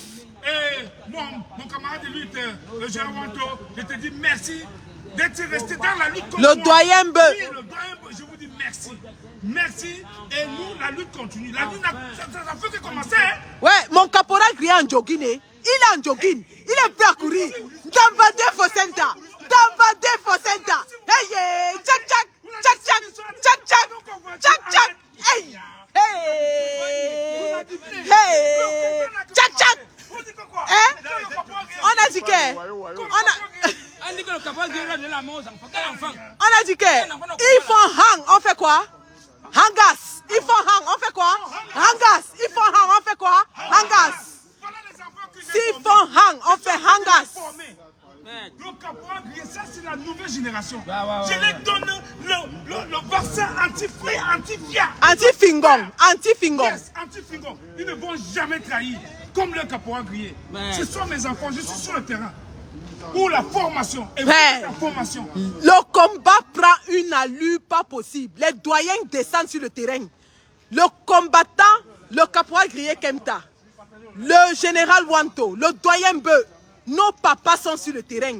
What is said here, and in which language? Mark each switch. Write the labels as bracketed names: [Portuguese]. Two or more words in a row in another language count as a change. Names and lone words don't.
[French] Et mon camarade de lutte, le général Wanto, je te dis merci d'être resté dans la lutte contre le doyen Beu. Oui, le doyen Beu, je vous dis merci. Merci. Et nous, la lutte continue. La lutte, ça fait que commencer. Hein? Ouais, mon caporal Grié en jogging. Il est en jogging. Il est prêt à courir. Dambade Fosenta. Dambade Fosenta. Hey, tchak tchak. Tchak tchak. Tchak tchak. Tchak tchak. Hey. Hey. Hey. Tchak tchak. Hein? On a dit que... On dit que le capable de la mort, quel enfant? On a dit que... Ils font hang. On fait quoi? Hangas. Ils font hang. On fait quoi? Hangas. Ils font hang. On fait quoi? Hangas. S'ils font hang, on fait hangas. Le caporal grillé, ça c'est la nouvelle génération. Je les donne le vaccin anti-fouet, anti-fia. Anti-fingong. Anti-fingong. Yes, anti-fingong. Ils ne vont jamais trahir. Comme le caporal grillé. Ce sont mes enfants, je suis sur le terrain. Pour la formation. Et pour la formation. Le combat prend une allure pas possible. Les doyens descendent sur le terrain. Le combattant, le caporal grillé Kemta, le général Wanto, le doyen Beu, nos papas sont sur le terrain.